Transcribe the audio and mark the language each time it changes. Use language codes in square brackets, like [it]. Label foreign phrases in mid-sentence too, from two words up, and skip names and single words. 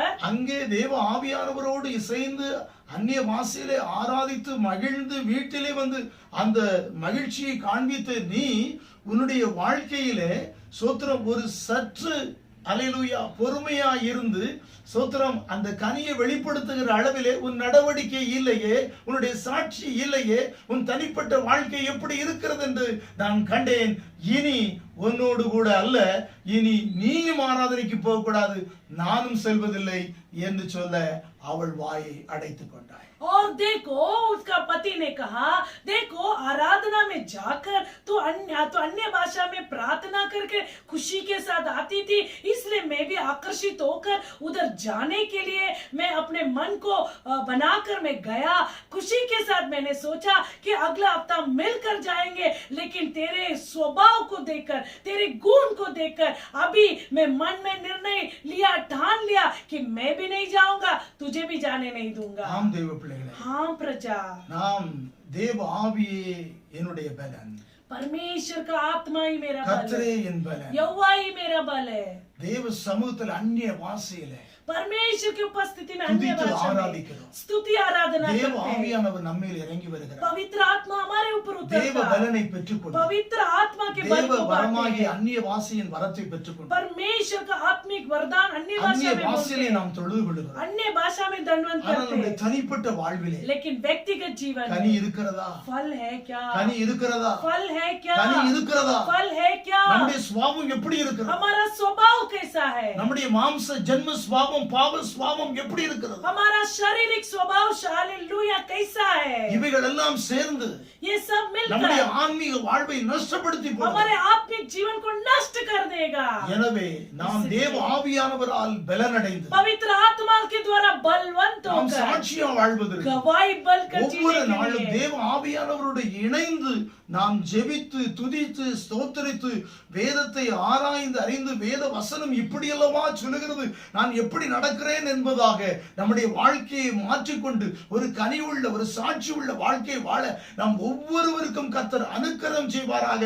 [ta] அங்கே தேவ ஆவியானவரோடு இசைந்து அந்நிய பாஷையிலே ஆராதித்து மகிழ்ந்து வீட்டிலே வந்து அந்த மகிழ்ச்சியை காண்பித்து நீ உன்னுடைய வாழ்க்கையிலே சோத்திரம் ஒரு சற்று அல்லேலூயா பொறுமையா இருந்து சோத்திரம் அந்த கனியை வெளிப்படுத்துகிற அளவிலே உன் நடவடிக்கை இல்லையே, உன்னுடைய சாட்சி இல்லையே, உன் தனிப்பட்ட வாழ்க்கை எப்படி இருக்கிறது என்று நான் கண்டேன். இனி உன்னோடு கூட அல்ல, இனி நீயும் ஆராதனைக்கு போக கூடாது, நானும் செல்வதில்லை என்று சொல்ல அவள் வாயை அடைத்துக் கொண்டாள். [hi] और देखो उसका पति ने कहा, देखो आराधना में जाकर तो अन्य भाषा में प्रार्थना करके खुशी के साथ आती थी, इसलिए मैं भी आकर्षित होकर उधर जाने के लिए मैं अपने मन को बनाकर मैं गया। खुशी के साथ मैंने सोचा कि अगला हफ्ता मिलकर जाएंगे, लेकिन तेरे स्वभाव को देखकर, तेरे गुण को देखकर अभी मैं मन में निर्णय लिया, ठान लिया कि मैं भी नहीं जाऊंगा, तुझे भी जाने नहीं दूंगा। [ta] ஆம் தேவ பிள்ளைகளே, [hi] हाँ प्रजा, [ta] நாம் தேவ ஆவியே என்னுடைய பலன், [hi] परमेश्वर का आत्मा ही मेरा बल [ta] கர்த்தரே [hi] है, [ta] என் பலன். [hi] यहोवा ही मेरा बल है। [ta] தேவ சமூகத்தில் அந்நிய வாசையில [hi] परमेश्वर की उपस्थिति में अन्य [ta] துதித்து [hi] भाषा में [ta] ஆராதிக்கிறோம். [hi] स्तुति आराधना [ta] தேவ [hi] करते हैं। [ta] ஆவியானவர் நம்மேல் இறங்கி வருகிறார். [hi] पवित्र आत्मा हमारे ऊपर [ta] தேவ [hi] उतरता है। [ta] பலனை பெற்றுக்கொண்டு [hi] पवित्र आत्मा के बल [ta] தேவ [hi] को पाते [ta] வரமாகிய [hi] हैं। [ta] அந்நிய வாசையின் வரத்தை பெற்றுக்கொண்டு [hi] परमेश्वर का आत्मिक वरदान अन्य [ta] அந்நிய [hi] भाषा में बोलते [ta] வாசையிலே [hi] हैं, [ta] நாம் தொழுது கொள்கிறோம். [hi] अन्य भाषा में दंडवत [ta] ஆனால் [hi] करते [ta] நம்முடைய [hi] हैं। [ta] தனிப்பட்ட வாழ்விலே [hi] लेकिन व्यक्तिगत जीवन [ta] கனி [hi] में [ta] இருக்கிறதா? [hi] फल है क्या? [ta] கனி இருக்கிறதா? [hi] फल है क्या? [ta] கனி இருக்கிறதா? [hi] फल है क्या? [ta] நம்முடைய சுபாவம் எப்படி இருக்கிறது? [hi] हमारा स्वभाव कैसा है? [ta] நம்முடைய மாம்ச ஜென்ம சுபாவம், பாவ சுபாவம் எப்படி இருக்கிறது? [hi] हमारा शारीरिक स्वभाव हालेलुया कैसा है? [ta] இவைகள் எல்லாம் சேர்ந்து [hi] ये सब [ta] நம்முடைய [hi] मिलकर [ta] ஆன்மீக வாழ்வை நஷ்டப்படுத்தி [hi] हमारे [ta] போடும். [hi] आत्मिक जीवन को नष्ट कर देगा। [ta] எனவே நாம் தேவ ஆவியானவரால் பலனடைந்து [hi] पवित्र आत्मा के द्वारा बलवंत [ta] நாம் [hi] होकर [ta] சாட்சியா வாழ்வதற்கு [hi] गवाही बल कर [ta] ஒவ்வொரு [hi] जीने के [ta] நாளும் [hi] लिए [ta] தேவ ஆவியானவரோடு இணைந்து நாம் ஜெபித்து துதித்து ஸ்தோத்திரித்து வேதத்தை ஆராய்ந்து அறிந்து வேத வசனம் இப்படியல்லவா சொல்லுகிறது, நான் எப்படி நடக்கிறேன் என்பதாக நம்முடைய வாழ்க்கையை மாற்றிக்கொண்டு ஒரு கனிவுள்ள ஒரு சாட்சி உள்ள வாழ்க்கையை வாழ நாம் ஒவ்வொருவருக்கும் கர்த்தர் அனுக்கிரகம் செய்வாராக.